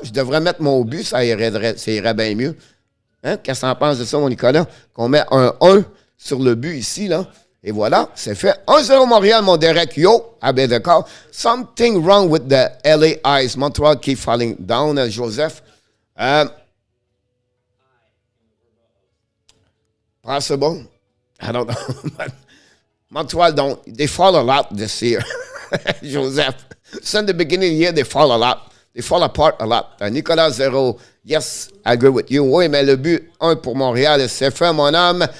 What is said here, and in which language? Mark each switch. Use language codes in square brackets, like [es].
[fr] Je devrais mettre mon but, ça irait bien mieux. Hein? Qu'est-ce que tu en penses de ça, mon Nicolas? Qu'on met un 1 sur le but ici, là. Et voilà, c'est fait. 1-0 Montréal, mon Derek. Yo, ah ben d'accord. [en] Something wrong with the LA Ice. Montreal keep falling down, Joseph. Possible. I don't know. Montreal they fall a lot this year. Joseph. Since the beginning of the year, they fall a lot. they fall apart a lot. Nicolas Zero, yes, I agree with you. [fr] Oui, mais le but, 1 pour Montréal, c'est fait, mon âme.